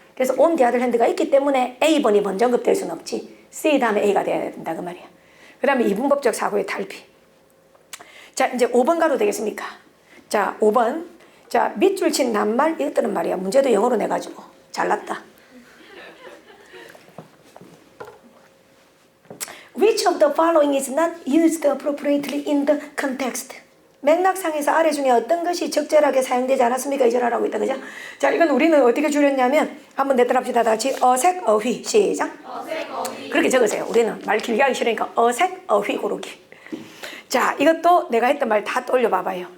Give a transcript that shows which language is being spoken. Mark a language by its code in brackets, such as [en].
[ko] 그래서 on the other hand가 있기 때문에 A번이 먼저 언급될 수는 없지. C 다음에 A가 돼야 된다, 그 말이야. 그 다음에 이분법적 사고의 탈피. 자, 이제 5번 가도 되겠습니까? 자, 5번. 자, 밑줄 친 낱말 이것들은 말이야. 문제도 영어로 내가지고. 잘났다. [en] Which of the following is not used appropriately in the context? [ko] 맥락상에서 아래 중에 어떤 것이 적절하게 사용되지 않았습니까? 이절하라고 있다, 그죠? 자, 이건 우리는 어떻게 줄였냐면, 한번 내따라합시다. 다 같이 어색, 어휘. 시작. 어색, 어휘. 그렇게 적으세요. 우리는 말 길게 하기 싫으니까 어색, 어휘 고르기. 자, 이것도 내가 했던 말 다 떠올려 봐봐요.